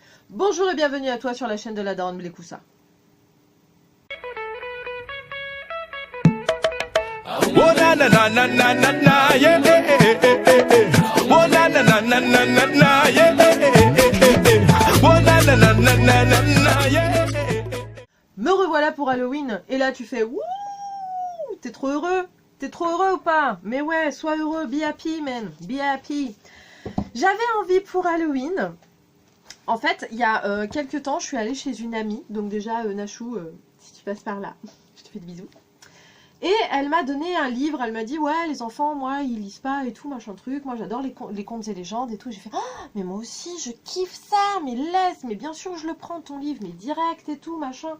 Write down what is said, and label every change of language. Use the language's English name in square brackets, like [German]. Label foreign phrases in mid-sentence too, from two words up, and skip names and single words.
[French] Bonjour et bienvenue à toi sur la chaîne de la Daronne Blekoussa. Oh na na na na na na na yeah oh na na na na na na na yeah oh na na na na na na na yeah. Me revoilà pour Halloween et là tu fais wouh, t'es trop heureux? T'es trop heureux ou pas? Mais ouais, sois heureux, [English] be happy man, be happy. [French] J'avais envie pour Halloween. En fait, il y a quelques temps, je suis allée chez une amie. Donc déjà, Nachou, si tu passes par là, je te fais des bisous. Et elle m'a donné un livre, elle m'a dit, ouais, les enfants, moi, ils lisent pas et tout, machin truc. Moi, j'adore les contes et légendes et tout. J'ai fait, oh, mais moi aussi, je kiffe ça, mais laisse, mais bien sûr, je le prends, ton livre, mais direct et tout, machin.